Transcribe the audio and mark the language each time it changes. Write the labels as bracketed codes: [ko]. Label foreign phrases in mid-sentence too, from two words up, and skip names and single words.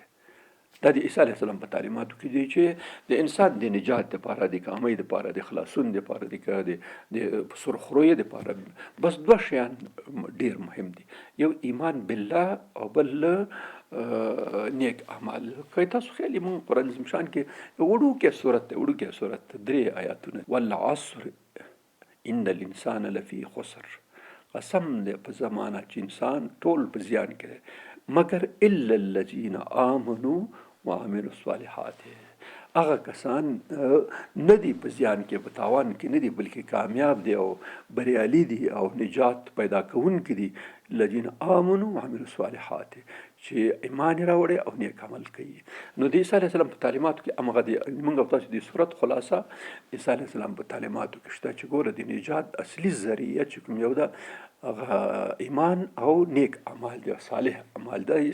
[ps] دا د عیسی [ar] علیه السلام [ps] په تعلیماتو کې دی چې د انسان د نجات دپاره، د کامیابۍ دپاره، د خلاصون دپاره، د سرخرویۍ دپاره بس دوه شیان ډېر مهم دي، یو [ar] ایمان بالله [ps] او بل نیک اعمال. که تاسو خیال موږ قرآن عظیم شان کې وړوکی صورت 3 آیاتونه، [ar] والعصر ان الانسان لفی خسر، [ps] قسم دی په زمانه چې انسان ټول په زیان کې دی مگر [ar] الا الذین آمنوا وعملوا الصالحات. [ps] هغه کسان نه دي په زیان کې، په تاوان کې نه دي، بلکې کامیاب دي او بریالي دي او نجات پیدا کوونکي دي. [ar] الذین آمنوا وعملوا الصالحات، [ps] چې ایمان راوړي او نیک عمل کوي. نو د عیسی [ar] علیه السلام [ps] په تعلیماتو کې همغه د موږ او تاسو د صورت خلاصه عیسی [ar] علیه السلام [ps] په تعلیماتو کې شته چې ګوره د نجات اصلي ذریعه چې کوم یو ده هغه ایمان او نیک اعمال دي، صالح اعمال ده.